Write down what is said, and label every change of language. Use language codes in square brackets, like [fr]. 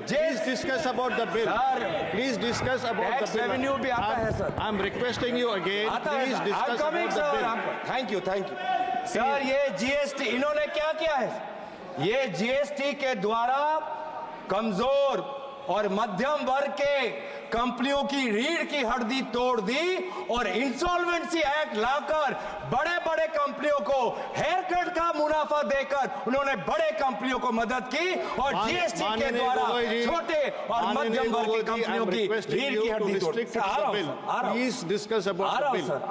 [en] Please discuss about the bill. Please discuss about the [hi] tax [en] bill. [hi] Revenue भी आता है sir. [en] I'm requesting you again. Please discuss about the bill. Thank you sir. [hi] ये GST इन्होंने क्या किया है? ये जीएसटी के द्वारा कमजोर और मध्यम वर्ग के कंपनियों की रीढ़ की हड्डी तोड़ दी और इंसॉल्वेंसी एक्ट लाकर बड़े बड़े कंपनियों को हेयर कट का मुनाफा देकर उन्होंने बड़े कंपनियों को मदद की और जीएसटी के द्वारा छोटे और मध्यम वर्ग की कंपनियों की रीढ़ की हड्डी तोड़ दी। [en] Please discuss about the bill.